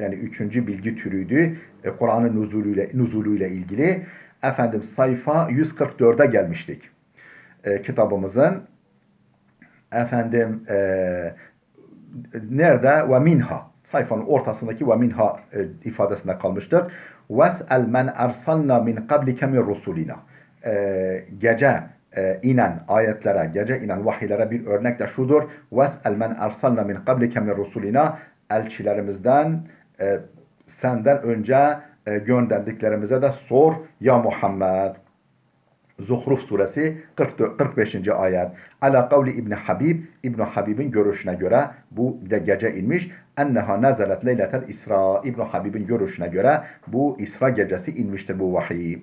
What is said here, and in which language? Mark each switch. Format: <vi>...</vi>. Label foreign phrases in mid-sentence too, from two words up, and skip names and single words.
<tr>Yani üçüncü bilgi türüydü. Kur'an'ın nuzulüyle ilgili. Efendim sayfa 144'e gelmiştik. Kitabımızın efendim nerede?</tr> <ar>ومنها.</ar> <tr>Sayfanın ortasındaki</tr> <ar>ومنها</ar> <tr>ifadesinde kalmıştık.</tr> <ar>واسأل من أرسلنا من قبلك من رسلنا.</ar> <tr>Gece inen ayetlere, gece inen vahiylere bir örnek de şudur.</tr> <ar>واسأل من أرسلنا من قبلك من رسلنا.</ar> <tr>Elçilerimizden senden önce gönderdiklerimize de sor ya Muhammed. Zuhruf suresi 45. ayet.</tr> <ar>على قول</ar> <tr>İbn Habib, İbn Habib'in görüşüne göre bu de gece inmiş.</tr> <ar>أنها نزلت ليلة الإسراء.</ar> <tr>İbn Habib'in görüşüne göre bu İsra gecesi inmiştir bu vahiy.</tr>